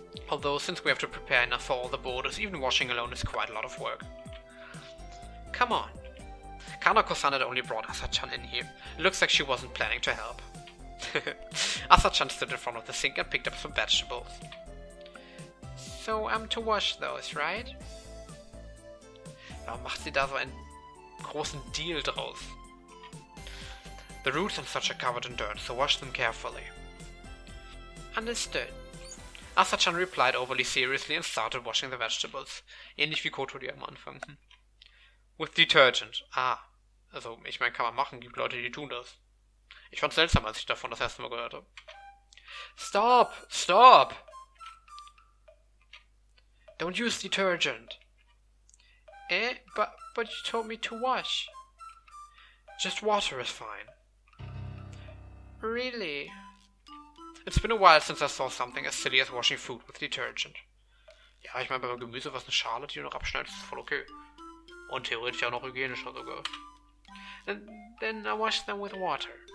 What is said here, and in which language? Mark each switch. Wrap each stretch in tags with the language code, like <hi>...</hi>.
<en>Although, since we have to prepare enough for all the boarders, even washing alone is quite a lot of work. Come on. Kanako-san had only brought Asa-chan in here. It looks like she wasn't planning to help. Asa-chan stood in front of the sink and picked up some vegetables. So I'm to wash those, right?</en> <de>Warum macht sie da so einen großen Deal draus?</de> <en>The roots and such are covered in dirt, so wash them carefully. Understood. Asa-chan replied overly seriously and started washing the vegetables.</en> <de>Ähnlich wie Kotori am Anfang.</de> <en>With detergent.</en> <de>Also, ich meine, kann man machen, gibt Leute, die tun das. Ich fand's seltsam, als ich davon das erste Mal gehört habe.</de> <en>Stop! Don't use detergent. But you told me to wash. Just water is fine. Really? It's been a while since I saw something as silly as washing food with detergent.</en> <de>Ja, ich meine, bei Gemüse, was eine Schale, die du noch abschneidest, ist voll okay. Und theoretisch auch noch hygienischer sogar.</de> <en>And then I wash them with water.</en>